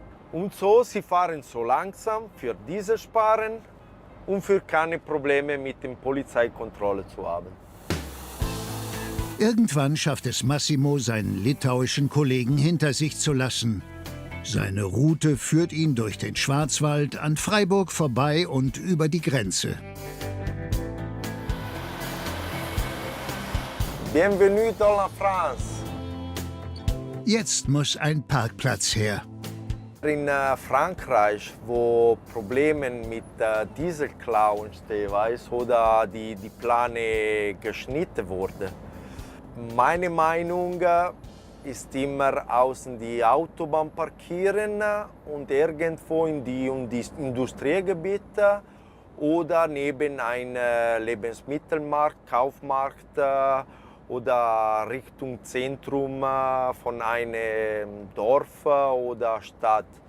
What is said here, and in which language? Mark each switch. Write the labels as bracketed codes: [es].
[de] Und so, sie fahren so langsam für Diesel sparen und für keine Probleme mit der Polizeikontrolle zu haben. Irgendwann schafft es Massimo, seinen litauischen Kollegen hinter sich zu lassen. Seine Route führt ihn durch den Schwarzwald, an Freiburg vorbei und über die Grenze. [fr] Bienvenue dans la France. [de] Jetzt muss ein Parkplatz her. In Frankreich, wo Probleme mit Dieselklauen stehen, oder die Plane geschnitten wurden. Meine Meinung ist immer außen die Autobahn parkieren und irgendwo in die Industriegebiete oder neben einem Lebensmittelmarkt, Kaufmarkt oder Richtung Zentrum von einem Dorf oder Stadt.